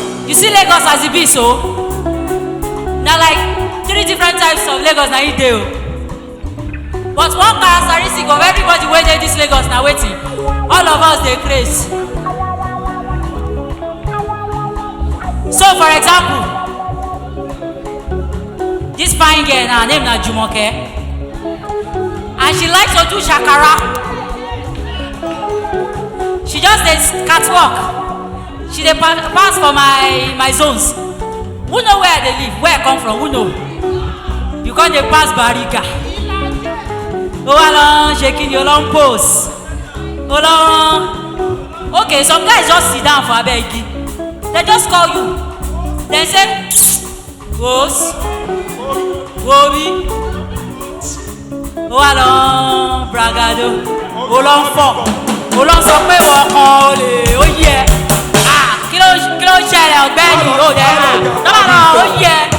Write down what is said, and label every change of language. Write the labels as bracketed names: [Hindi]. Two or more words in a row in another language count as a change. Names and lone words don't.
[Nigerian Pidgin] You see Lagos as it be so. Now like 3 different types of Lagos now you do. But one characteristic of everybody wey dey this Lagos na wetin? All of us dey craze. So for example, this fine girl na her name na Jumoke, and she likes to do shakara. She just dey catwalk. She dey pass for my zones. Who know where I dey live? Where I come from? Who know? You come dey pass Bariga. [Yoruba] O wa lọ ṣe kí ni o lọ ń pose. O lọ. [Nigerian Pidgin] Okay, some guys just sit down for [Yoruba] abẹ́ igi. [Nigerian Pidgin] They just call you. They say, [Yoruba] "Wos, wobi." O wa lọ bragado. O lọ ń fọ̀. O lọ sọ pé wọ́n kan o lè ó yẹ. Kí ló ń ṣẹlẹ̀ ọ̀gbẹ́ni ó dẹ̀ lọ́wọ́ náà ó yẹ.